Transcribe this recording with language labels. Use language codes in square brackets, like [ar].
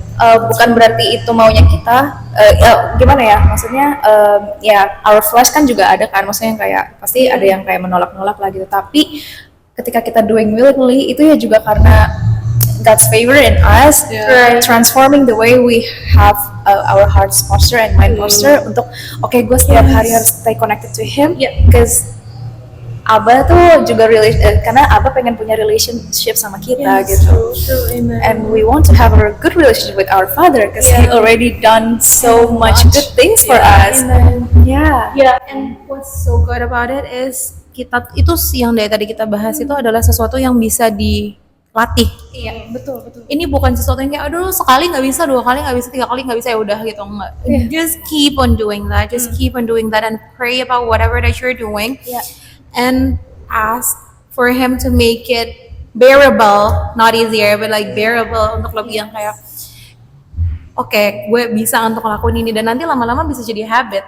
[id] Bukan berarti itu maunya kita, gimana ya, maksudnya [en] our flesh [id] kan juga ada kan, maksudnya yang kayak pasti ada yang kayak menolak-nolak lah gitu, tapi ketika kita [en] doing willingly [id] itu ya juga karena [en] God's favor in us, transforming the way we have our heart's posture and mind posture [id] untuk gue setiap hari harus [en] stay connected to Him, because [id] Abah tuh juga karena Abah pengen punya relationship sama kita gitu. [en] True, amen. And we want to have a good relationship with our Father because He already done so much good things for us. Amen. Yeah. Yeah, and what's so good about it is [id] kita itu yang dari tadi kita bahas itu adalah sesuatu yang bisa dilatih. Iya, betul. Ini bukan sesuatu yang kayak aduh sekali nggak bisa, dua kali nggak bisa, tiga kali nggak bisa, ya udah gitu, enggak. [en] Just keep on doing that, keep on doing that and pray about whatever that you're doing. Yeah. And ask for Him to make it bearable, not easier, but like bearable, [id] untuk lebih yang kayak oke, gue bisa untuk ngelakuin ini, dan nanti lama-lama bisa jadi habit.